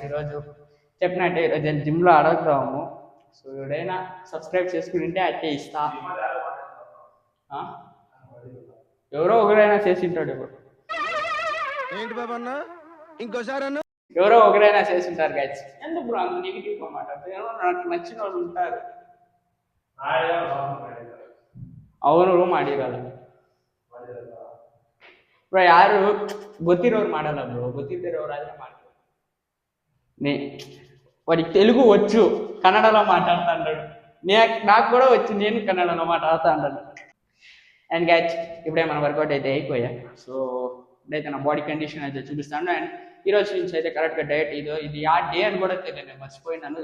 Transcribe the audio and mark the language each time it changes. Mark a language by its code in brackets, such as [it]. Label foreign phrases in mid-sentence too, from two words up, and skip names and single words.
[te] ఈరోజు చెప్పినట్టే ఈరోజు జిమ్లో అడుగుతాము. సో ఎవడైనా సబ్స్క్రైబ్ చేసుకుంటే అయితే ఇస్తా. ఎవరో ఒకరైనా చేసింటాడు. ఇప్పుడు ఏంటి బాబన్నా ఇంకోసారి అన్న ఎవరో ఒకరైనా చేసింటారు గైస్. ఎందుకు అంత నెగిటివ్ అన్నమాట. నాకు నచ్చిన వాళ్ళు ఉంటారు. [kn] ಅವರು ಮಾಡಿರಲ್ಲ ಬ್ರೋ. ಯಾರು ಗೊತ್ತಿರೋರು ಮಾಡಲ್ಲ ಬ್ರೋ. ಗೊತ್ತಿದ್ದರೋರಾದ್ರೆ ಮಾಡ್ತಾರೆ. [te] వాడికి తెలుగు వచ్చు, కన్నడలో మాట్లాడుతూ ఉంటాడు. నాకు కూడా వచ్చు, నేను కన్నడలో మాట్లాడుతూ ఉంటాను. [en] and guys, [te] ఇప్పుడే మన వర్కౌట్ అయితే అయిపోయా. సో ఇప్పుడైతే నా [en] body condition [te] అయితే చూపిస్తాను. అండ్ ఈరోజు నుంచి అయితే కరెక్ట్గా డైట్ ఇది ఆ డే అని కూడా తెలియదు, నేను మర్చిపోయినాను.